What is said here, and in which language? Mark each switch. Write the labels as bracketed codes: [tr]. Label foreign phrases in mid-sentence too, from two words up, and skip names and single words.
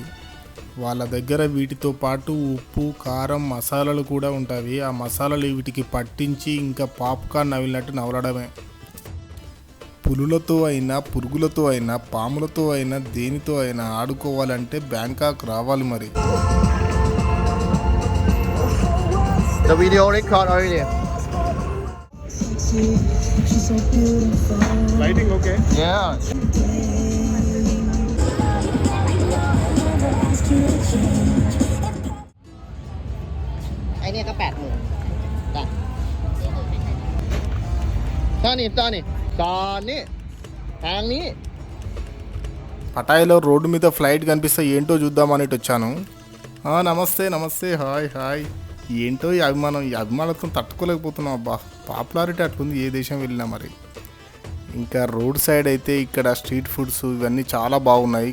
[te] వాళ్ళ దగ్గర వీటితో పాటు ఉప్పు, కారం, మసాలాలు కూడా ఉంటాయి. ఆ మసాలాలు వీటికి పట్టించి ఇంకా పాప్కార్న్ నవిలినట్టు నవలడమే. పులులతో అయినా, పురుగులతో అయినా, పాములతో అయినా, దేనితో అయినా ఆడుకోవాలంటే బ్యాంకాక్ రావాలి మరి. [en] The video record already. Lighting okay? Yeah. [th] ไอเนี่ยก็80,000จ้ะตอนนี้ทางนี้. [te] పటాయిలో రోడ్డు మీద ఫ్లైట్ కనిపిస్తే ఏంటో చూద్దామనేటి వచ్చాను. నమస్తే నమస్తే, [en] hi hi. [te] ఏంటో ఈ అభిమానంతో తట్టుకోలేకపోతున్నాం. అబ్బా, పాపులారిటీ అట్లుంది ఏ దేశం వెళ్ళినా మరి. ఇంకా [en] road side [te] అయితే ఇక్కడ [en] street foods [te] ఇవన్నీ చాలా బాగున్నాయి.